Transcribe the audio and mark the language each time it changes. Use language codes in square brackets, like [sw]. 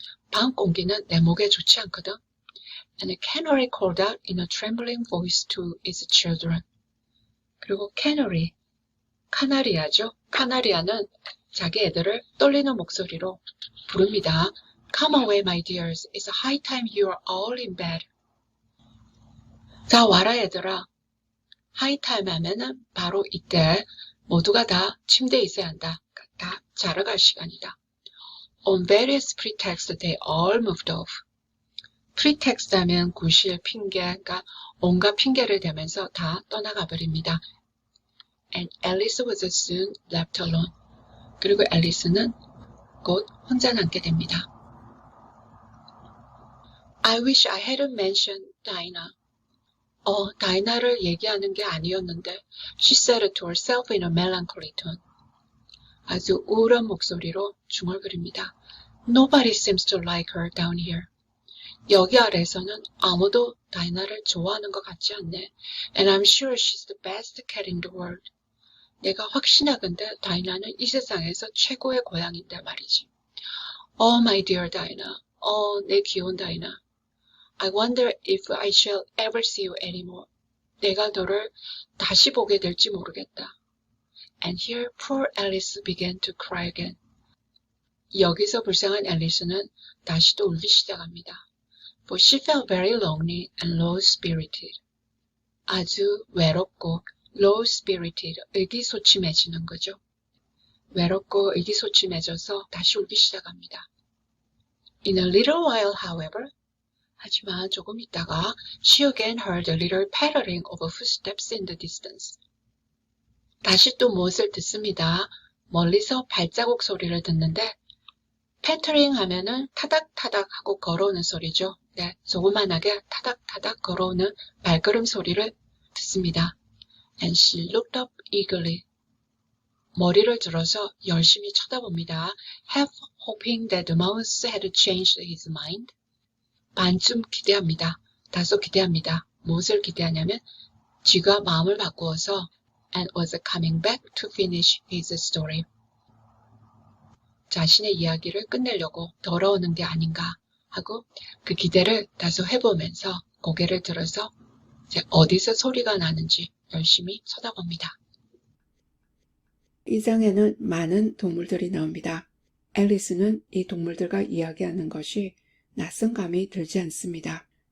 [ko] 밤 공기는 내 목에 좋지 않거든. [en] And a canary called out in a trembling voice to its children. [ko] 그리고 canary, 카나리아죠. 카나리아는 자기 애들을 떨리는 목소리로 부릅니다. [en] Come away, my dears. It's a high time you are all in bed. [ko] 자, 와라 얘들아. high time 하면은 바로 이때 모두가 다 침대에 있어야 한다. 다 자러 갈 시간이다. [en] On various pretexts, they all moved off. [ko] pretext 하면 구실, 핑계, 그러니까 온갖 핑계를 대면서 다 떠나가 버립니다. [en] And Alice was soon left alone. [ko] 그리고 앨리스는 곧 혼자 남게 됩니다. [en] I wish I hadn't mentioned Dinah. [ko] 다이나를 얘기하는 게 아니었는데 [en] she said to herself in a melancholy tone. [ko] 아주 우울한 목소리로 중얼거립니다. [en] Nobody seems to like her down here. [ko] 여기 아래에서는 아무도 다이나를 좋아하는 것 같지 않네. [en] And I'm sure she's the best cat in the world. [ko] 내가 확신하건대 다이나는 이 세상에서 최고의 고양인데 말이지. [en] Oh, my dear Dinah. [ko] 내 귀여운 다이나. [en] I wonder if I shall ever see you anymore. [ko] 내가 너를 다시 보게 될지 모르겠다. [en] And here poor Alice began to cry again. [ko] 여기서 불쌍한 앨리스는 다시 또 울기 시작합니다. [en] For she felt very lonely and low-spirited. [ko] 아주 외롭고 low-spirited, 의기소침해지는 거죠. 외롭고 의기소침해져서 다시 울기 시작합니다. [en] In a little while, however, [ko] 하지만 조금 있다가 [en] she again heard a little pattering of footsteps in the distance. [ko] 다시 또 무엇을 듣습니다. 멀리서 발자국 소리를 듣는데 pattering 하면은 타닥타닥 하고 걸어오는 소리죠. 네, 조그만하게 타닥타닥 걸어오는 발걸음 소리를 듣습니다. [en] And she looked up eagerly. [ko] 머리를 들어서 열심히 쳐다봅니다. [en] Half hoping that the mouse had changed his mind. [ko] 반쯤 기대합니다. 다소 기대합니다. 무엇을 기대하냐면 쥐가 마음을 바꾸어서 [en] and was coming back to finish his story. [ko] 자신의 이야기를 끝내려고 돌아오는 게 아닌가 하고 그 기대를 다소 해보면서 고개를 들어서 이제 어디서 소리가 나는지 열심히 쳐다봅니다. 이 장에는 많은 동물들이 나옵니다. 앨리스는 이 동물들과 이야기하는 것이 낯선 감이 들지 않습니다.